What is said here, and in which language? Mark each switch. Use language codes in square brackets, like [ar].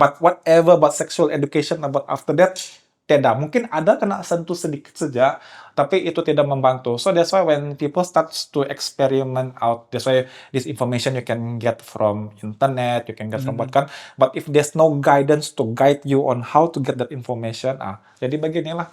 [en] But whatever about sexual education about after that, [ms] tidak. Mungkin ada kena sentuh sedikit saja, tapi itu tidak membantu. [en] So that's why when people start to experiment out, that's why this information you can get from internet, you can get from what kan. But if there's no guidance to guide you on how to get that information, [ms] jadi beginilah.